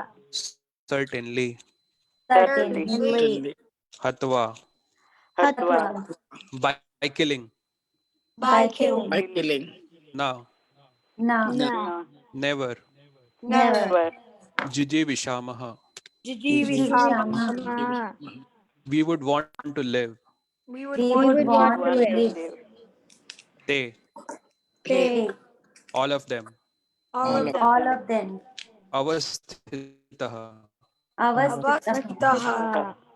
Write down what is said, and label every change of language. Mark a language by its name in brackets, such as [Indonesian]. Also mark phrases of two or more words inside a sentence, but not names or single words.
[English] certainly, certainly [Sanskrit] hatva, Hatva. [English] by killing, by killing [Sanskrit] na, [English] No. No. never, Never. Never. [Sanskrit] jijivishamaha, Jijivishama. [English] we would want to live, We would We want would to want to Want to live. live. they, they all of them, all of them All of them. [Sanskrit] avasthitah, Avastitaha